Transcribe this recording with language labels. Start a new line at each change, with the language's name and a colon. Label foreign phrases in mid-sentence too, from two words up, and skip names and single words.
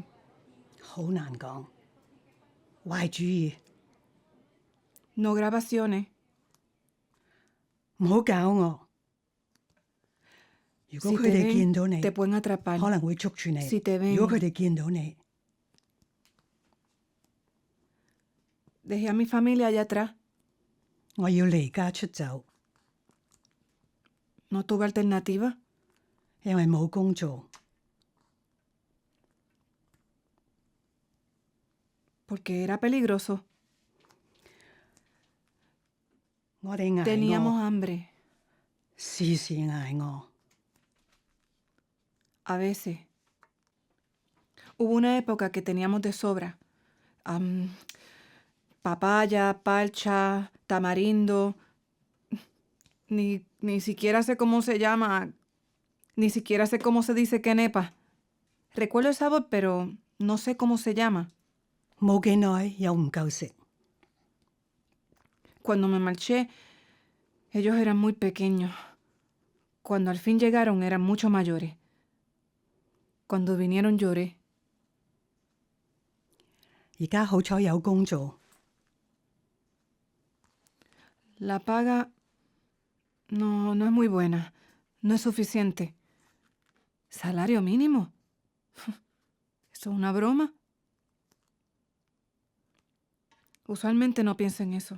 Cantonese: 好難講。壞主意，
Spanish: No grabaciones.
Cantonese: 唔好搞我。如果
Spanish: Si
Cantonese: 佢
Spanish: te
Cantonese: 哋
Spanish: ven,
Cantonese: 見到你，
Spanish: te pueden atrapar.
Cantonese: 可能會捉住你。
Spanish: Si te ven-
Cantonese: 如果佢哋見到你，
Spanish: Dejé a mi familia allá atrás.
Cantonese: 我要離家出走，
Spanish: No tuve alternativa.
Cantonese: 因為冇工做。
Spanish: Porque era peligroso.
Cantonese: 我哋捱
Spanish: Teníamos
Cantonese: 餓，
Spanish: hambre.
Cantonese: 時時捱餓。
Spanish: A veces. Hubo una época que teníamos de sobra. Papaya, palcha, tamarindo. Ni siquiera sé cómo se llama. Ni siquiera sé cómo se dice quenepa. Recuerdo el sabor, pero no sé cómo se llama.
Cantonese: 冇幾耐又唔夠食，
Spanish: Cuando me marché, ellos eran muy pequeños. Cuando al fin llegaron, eran mucho mayores. Cuando vinieron lloré.
Cantonese: 而家好彩有工做。
Spanish: La paga no es muy buena. No es suficiente. ¿Salario mínimo? ¿Eso es una broma? Usualmente no pienso en eso.